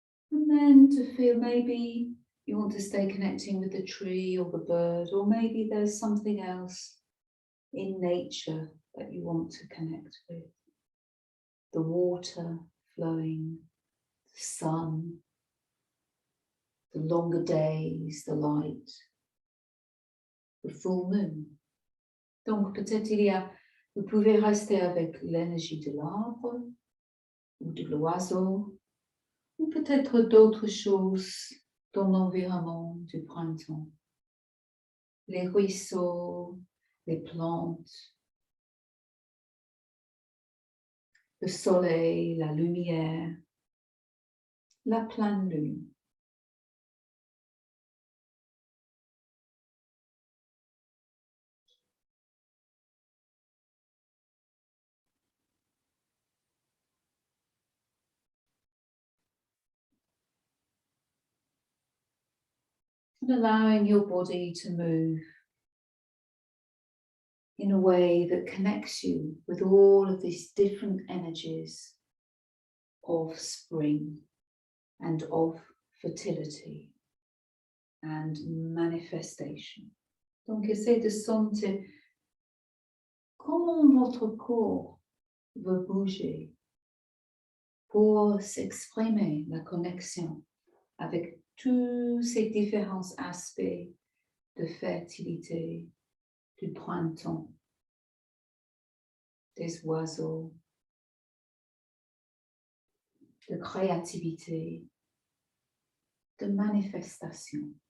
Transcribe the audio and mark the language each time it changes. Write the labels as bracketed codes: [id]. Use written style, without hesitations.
[en] And then to feel maybe you want to stay connecting with the tree or the bird, or maybe there's something else in nature that you want to connect with. The water flowing, the sun, the longer days, the light, the full moon. [fr] Donc peut-être vous pouvez rester avec l'énergie de l'arbre ou de l'oiseau, ou peut-être d'autres choses dans l'environnement du printemps. Les ruisseaux, les plantes, le soleil, la lumière, la pleine lune. [en] And allowing your body to move in a way that connects you with all of these different energies of spring and of fertility and manifestation. [fr] Donc, essayez de sentir comment votre corps veut bouger pour s'exprimer la connexion avec tous ces différents aspects de fertilité, du printemps, des oiseaux, de créativité, de manifestation.